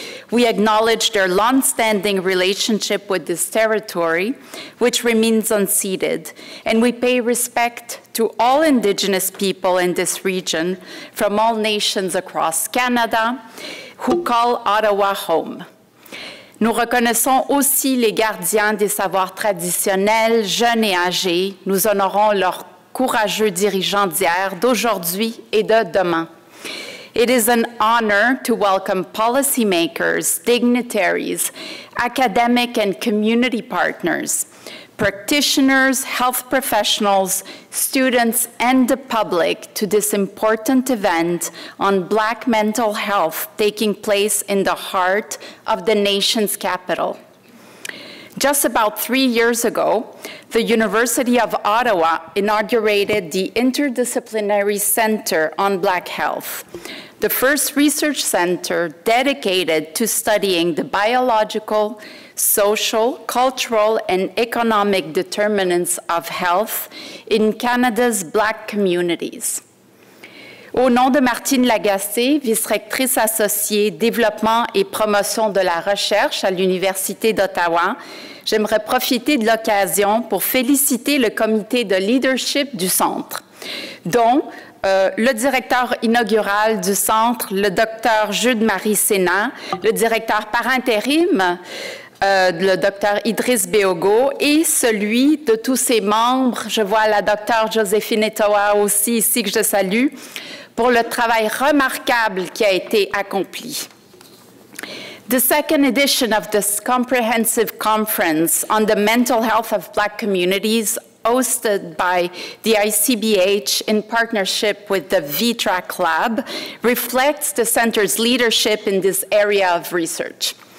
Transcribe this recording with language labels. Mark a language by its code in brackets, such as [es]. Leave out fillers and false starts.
[en] We acknowledge their long-standing relationship with this territory, which remains unceded, and we pay respect to all Indigenous people in this region from all nations across Canada who call Ottawa home. [fr] Nous reconnaissons aussi les gardiens des savoirs traditionnels, jeunes et âgés. Nous honorons leurs courageux dirigeants d'hier, d'aujourd'hui et de demain. [en] It is an honor to welcome policymakers, dignitaries, academic and community partners, practitioners, health professionals, students, and the public to this important event on Black mental health taking place in the heart of the nation's capital. Just about 3 years ago, the University of Ottawa inaugurated the Interdisciplinary Center on Black Health, the first research center dedicated to studying the biological, social, cultural, and economic determinants of health in Canada's Black communities. [fr] Au nom de Martine Lagacé, vice-rectrice associée développement et promotion de la recherche à l'Université d'Ottawa, j'aimerais profiter de l'occasion pour féliciter le comité de leadership du centre, dont le directeur inaugural du centre, le docteur Jude-Marie Sénat, le directeur par intérim, le docteur Idrissa Beogo, et celui de tous ses membres. Je vois la docteure Joséphine Etoa aussi ici que je salue, pour le travail remarquable qui a été accompli. [en] The second edition of this comprehensive conference on the mental health of Black communities hosted by the ICBH in partnership with the VTRAC Lab reflects the center's leadership in this area of research.